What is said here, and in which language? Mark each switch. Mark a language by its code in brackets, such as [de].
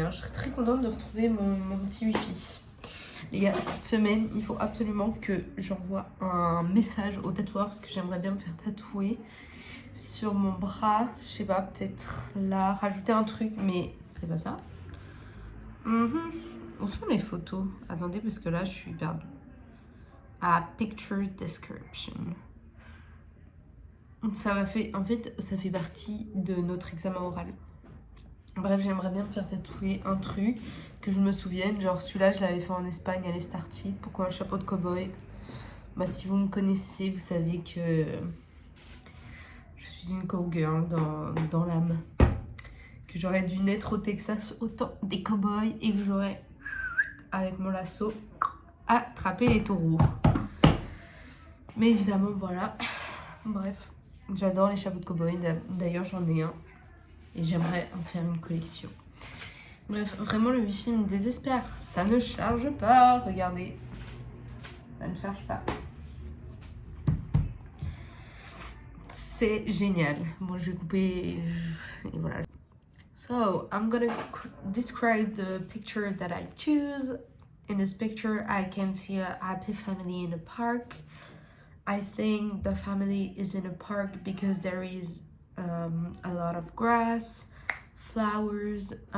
[fr] Hein. Je serais très contente de retrouver mon petit wifi. Les gars, cette semaine, il faut absolument que j'envoie un message au tatoueur parce que j'aimerais bien me faire tatouer sur mon bras. Je sais pas, peut-être là, rajouter un truc, mais c'est pas ça. Où sont les photos? Attendez, parce que là, je suis perdue. [en] Ah, picture description. [fr] Ça m'a fait, en fait, ça fait partie de notre examen oral. Bref, j'aimerais bien me faire tatouer un truc que je me souvienne. Genre celui-là, je l'avais fait en Espagne à l'Estartide. Pourquoi un chapeau de cow-boy? Bah, si vous me connaissez, vous savez que je suis une cowgirl dans l'âme. Que j'aurais dû naître au Texas au temps des cow-boys et que j'aurais, avec mon lasso, attrapé les taureaux. Mais évidemment, voilà. Bref, j'adore les chapeaux de cow-boy. D'ailleurs, j'en ai un. Et j'aimerais en faire une collection. Bref, vraiment le wifi me désespère. Ça ne charge pas, regardez. Ça ne charge pas. C'est génial. Bon, je vais couper et voilà. [en] So, I'm gonna describe the picture that I choose. In this picture, I can see a happy family in a park. I think the family is in a park because there is a lot of grass, flowers.